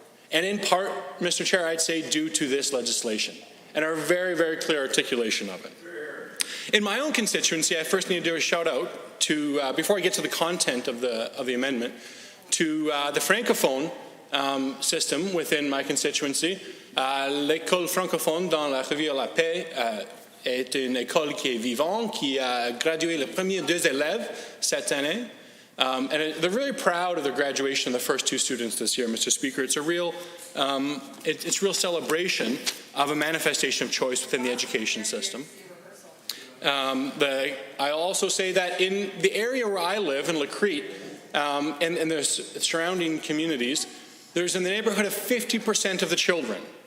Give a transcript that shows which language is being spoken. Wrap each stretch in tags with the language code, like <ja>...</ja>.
<en>And in part, Mr. Chair, I'd say due to this legislation and our very, very clear articulation of it. In my own constituency, I first need to do a shout out to, before I get to the content of the amendment, to the Francophone system within my constituency.</en> <fr>L'école francophone dans la Rivière La Paix est une école qui est vivante, qui a gradué les premiers 2 élèves cette année.</fr> <en>And they're really proud of the graduation of the first 2 students this year, Mr. Speaker. It's a real, it's real celebration of a manifestation of choice within the education system. I also say that in the area where I live, in Lacrete, and there's surrounding communities, there's in the neighborhood of 50% of the children</en>